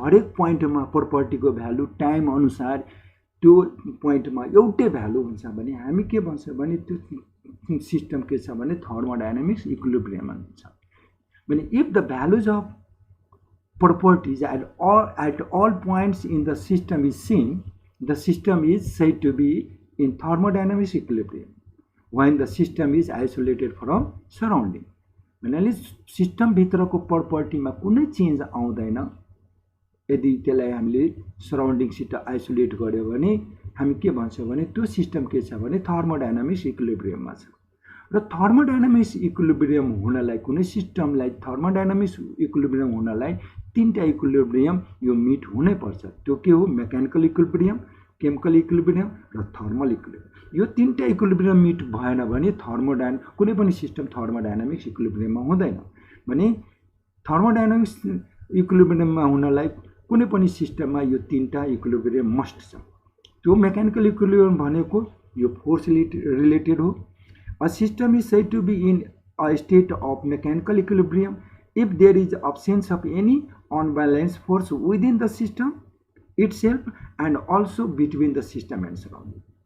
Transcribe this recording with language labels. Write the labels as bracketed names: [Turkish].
[Nepali] हरेक पोइन्टमा प्रोपर्टीको value time अनुसार त्यो पोइन्टमा एउटै भ्यालु हुन्छ भने हामी के भन्छौँ भने त्यो सिस्टम के छ भने थर्मोडायनामिक्स इक्विलिब्रियम हुन्छ। [English] भने if the values of properties at all points in the system is seen, the system is said to be in thermodynamics equilibrium when the system is isolated from surrounding. [Nepali] भन्नाले system भित्रको प्रोपर्टीमा कुनै change आउँदैन यदि त्यसलाई हामीले सराउन्डिङसित isolate गर्यो भने हामी के भन्छौँ भने त्यो सिस्टम के छ भने थर्मोडायनामिक्स इक्विलिब्रियममा छ। र थर्मोडायनामिक्स इक्विलिब्रियम हुनलाई कुनै सिस्टमलाई थर्मोडायनामिक्स इक्विलिब्रियम हुनलाई तीनटा इक्विलिब्रियम यो मिट हुनै पर्छ। त्यो के हो? मेकानिकल इक्विलिब्रियम, केमिकल इक्विलिब्रियम र थर्मल इक्विलिब्रियम। यो तीनटा इक्विलिब्रियम मिट भएन भने कुनै पनि सिस्टम थर्मोडायनामिक्स इक्विलिब्रियममा हुँदैन। भने थर्मोडायनामिक्स इक्विलिब्रियममा हुनलाई कुनै पनि सिस्टममा यो तीनटा इक्विलिब्रियम मस्ट छ। त्यो मेकानिकल इक्विलिब्रियम भनेको यो फोर्स रिलेटेड हो। [English] A system is said to be in a state of mechanical equilibrium if there is absence of any unbalanced force within the system itself and also between the system and surrounding.